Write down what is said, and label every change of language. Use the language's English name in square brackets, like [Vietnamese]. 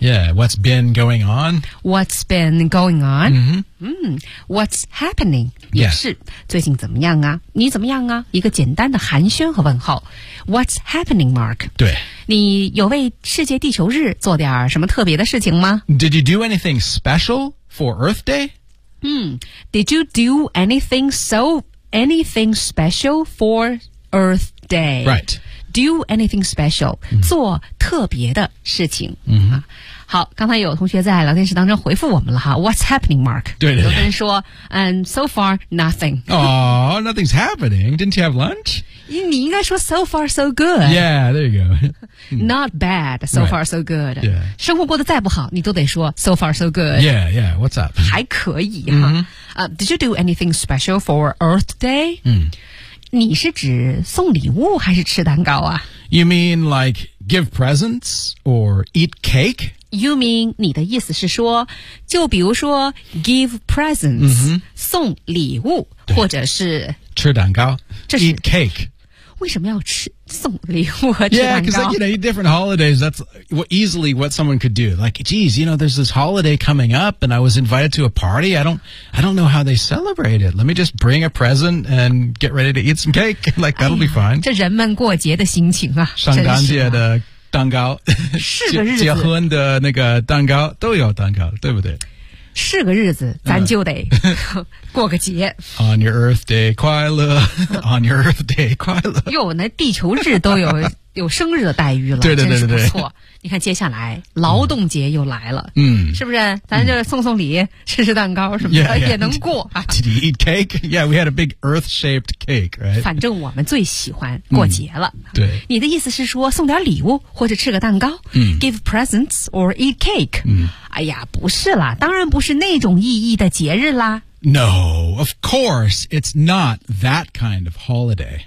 [English] Yeah. What's been going on? What's been going on? Mm-hmm. What's happening? [Chinese] 也是、 [English] yes. [Chinese] 最近怎么样啊，你怎么样啊，一个简单的寒暄和问候。 [English] What's happening, Mark? [Chinese] 对，你有为世界地球日做点什么特别的事情吗？ [English] Did you do anything special for Earth Day? Did you do anything special for Earth Day? Right. Do anything special、mm-hmm. [Chinese] 做特别的事情、 mm-hmm. 啊好，刚才有同学在聊天室当中回复我们了哈 ， [English] What's happening, Mark？ [Chinese] 对对对，有的人说，嗯 ， [English] So far nothing。 Oh, nothing's happening. Didn't you have lunch？ [Chinese] 你应该说 [English] So far so good。 Yeah, there you go. Not bad. So、 right. far so good. Yeah. [Chinese] 生活过得再不好，你都得说 [English] So far so good. Yeah, yeah. What's up？ [Chinese] 还可以哈。 Mm-hmm. [English] Did you do anything special for Earth Day？嗯， [Chinese] 你是指送礼物还是吃蛋糕啊 [English] ？You mean like give presents or eat cake？ You mean [Chinese] 你的意思是说，就比如说 [English] give presents、 mm-hmm. [Chinese] 送礼物，或者是吃蛋糕，这是 [English] eat cake。 [Chinese] 为什么要吃送礼物和吃蛋糕 [English] ？Yeah, because、like, you know different holidays. That's easily what someone could do. Like, geez, you know, there's this holiday coming up, and I was invited to a party. I don't know how they celebrate it. Let me just bring a present and get ready to eat some cake. Like that'll、哎、 be fine. [Chinese] 这人们过节的心情啊，上甘节的。蛋糕是个日子结婚的那个蛋糕都有蛋糕对不对是个日子咱就得过个节 [English] On your earth day [Chinese] 快乐 [English] On your earth day 快乐 [Chinese] 哟那地球日都有有生日的待遇了对对对对对真是不错你看接下来劳动节又来了嗯，是不是咱就送送礼、嗯、吃吃蛋糕什么的 [English] yeah, yeah. [Chinese] 也能过 [English] Did you eat cake? Yeah, we had a big earth shaped cake, right? [Chinese] 反正我们最喜欢过节了、嗯、对你的意思是说送点礼物或者吃个蛋糕、嗯、 [English] Give presents or eat cake、嗯、 [Chinese] 哎呀不是啦当然不是那种意义的节日啦 [English] No, of course it's not that kind of holiday